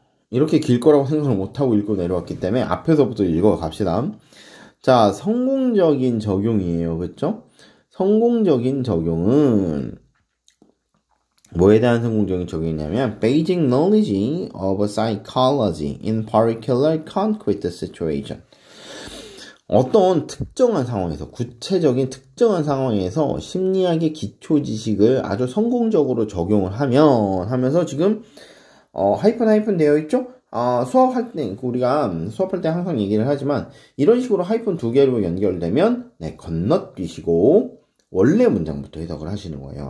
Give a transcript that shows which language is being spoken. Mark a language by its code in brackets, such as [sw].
[ko] 이렇게 길 거라고 생각을 못하고 읽고 내려왔기 때문에 앞에서부터 읽어 갑시다. 자, 성공적인 적용이에요, 그쵸? 성공적인 적용은 뭐에 대한 성공적인 적용이냐면 [en] basic knowledge of psychology in particular concrete situation. [ko] 어떤 특정한 상황에서, 구체적인 특정한 상황에서 심리학의 기초 지식을 아주 성공적으로 적용을 하면서 지금 하이픈 되어 있죠? 수업할 때, 우리가 수업할 때 항상 얘기를 하지만 이런 식으로 하이픈 두 개로 연결되면 네, 건너뛰시고 원래 문장부터 해석을 하시는 거예요.